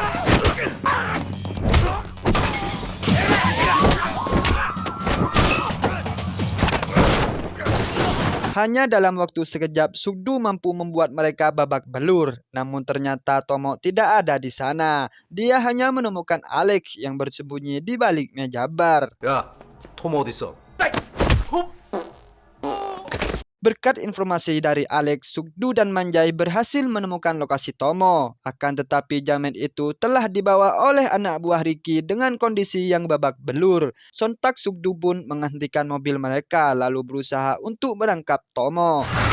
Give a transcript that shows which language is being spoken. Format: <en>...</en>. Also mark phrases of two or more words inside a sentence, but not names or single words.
<id>Hanya dalam waktu sekejap, Sukdu mampu membuat mereka babak belur. Namun ternyata Tomo tidak ada di sana. Dia hanya menemukan Alex yang bersembunyi di balik meja bar.</id> <ko>야, 토모 어딨어?</ko> <id>Berkat informasi dari Alex, Sukdu dan Manjai berhasil menemukan lokasi Tomo. Akan tetapi jamet itu telah dibawa oleh anak buah Ricky dengan kondisi yang babak belur. Sontak Sukdu pun menghentikan mobil mereka lalu berusaha untuk menangkap Tomo.</id>